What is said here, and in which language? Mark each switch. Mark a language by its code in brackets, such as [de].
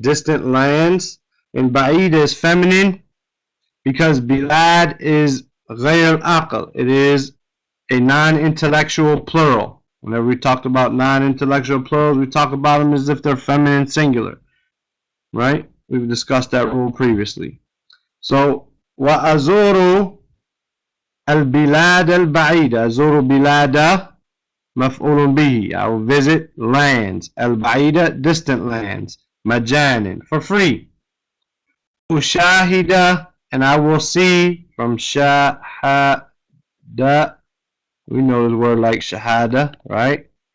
[en] Distant lands. And ba'ida is feminine because bilad is [ar] غير العقل. [en] It is a non-intellectual plural. Whenever we talked about non-intellectual plurals, we talk about them as if they're feminine singular. Right? We've discussed that rule previously. [ar] So, وأزور البلاد البعيدة. أزور بلاد مفعول به. [en] I will visit lands. البعيدة, distant lands. مجانا, for free. أشاهد, and I will see, from شاهد. We know the word like shahada, right?